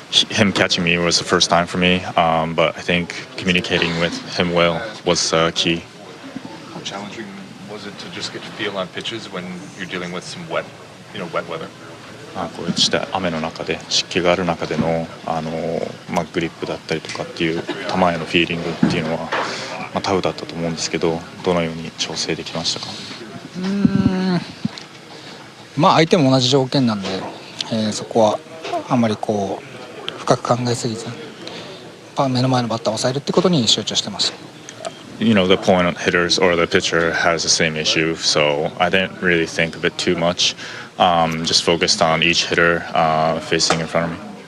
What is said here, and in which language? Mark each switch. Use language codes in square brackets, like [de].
[en] Him catching me was the first time for me, but I think communicating with him well was key. How challenging was it to just get to feel on pitches when you're dealing with some wet weather? [ja] こうした雨の中で湿気がある中でのグリップだったりとかっていう球へのフィーリングっていうのは、タフだったと思うんですけど、どのように調整できましたか？相手も同じ条件なんで、そこはあんまり深く考えすぎず、目の前のバッターを抑えるってことに集中してました。 [en] The opponent hitters or the pitcher has the same issue, so I didn't really think of it too much. Just focused on each hitter facing in front of me.